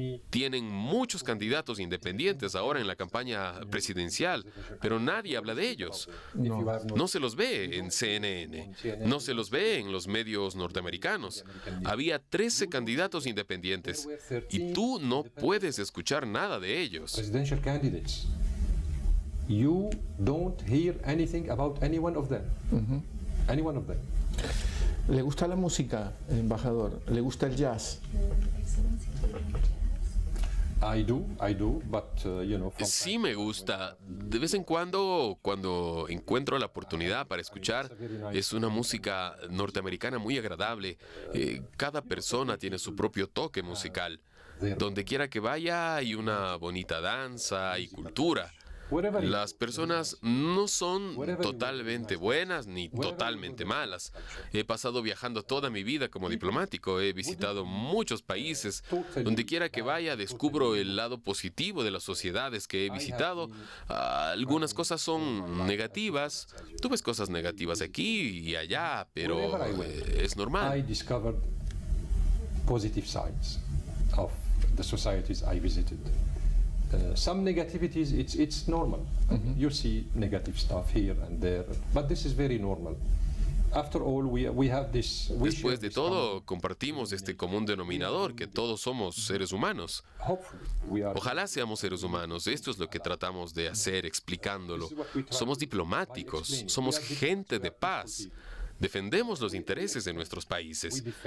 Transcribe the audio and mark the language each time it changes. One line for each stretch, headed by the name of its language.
Spanish: Tienen muchos candidatos independientes ahora en la campaña presidencial, pero nadie habla de ellos. No se los ve en CNN, no se los ve en los medios norteamericanos. Había 13 candidatos independientes y tú no puedes escuchar nada de ellos.
English: Presidential candidates. You don't hear anything about any one of them. Any one of them.
Spanish: ¿Le gusta la música, embajador? ¿Le gusta el jazz?
English: I do, but
Spanish: sí me gusta. De vez en cuando encuentro la oportunidad para escuchar, es una música norteamericana muy agradable. Cada persona tiene su propio toque musical. Donde quiera que vaya hay una bonita danza y cultura. Las personas no son totalmente buenas ni totalmente malas. He pasado viajando toda mi vida como diplomático. He visitado muchos países. Donde quiera que vaya, descubro el lado positivo de las sociedades que he visitado. Algunas cosas son negativas. Tú ves cosas negativas aquí y allá, pero es normal.
English: I discovered positive sides of the societies I visited. Some negativities, it's normal. You see negative stuff here and there, but this is very normal. After all, we have this.
Spanish: Después de todo, compartimos este común denominador, que todos somos seres humanos. Ojalá seamos seres humanos. Esto es lo que tratamos de hacer, explicándolo. Somos diplomáticos, somos gente de paz. Defendemos los intereses de nuestros países.